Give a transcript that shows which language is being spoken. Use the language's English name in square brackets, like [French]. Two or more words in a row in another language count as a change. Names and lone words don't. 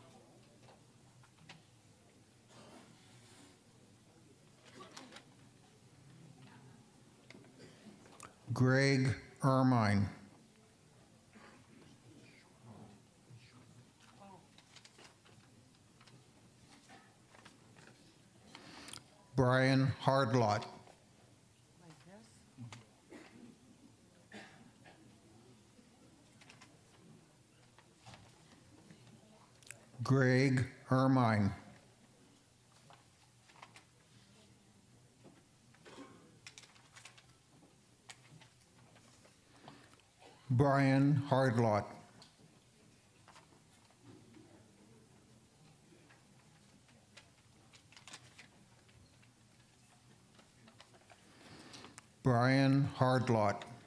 [English] Greg Ermine. Brian Hardlot. Like this? Greg Ermine. Brian Hardlot. Brian Hardlot.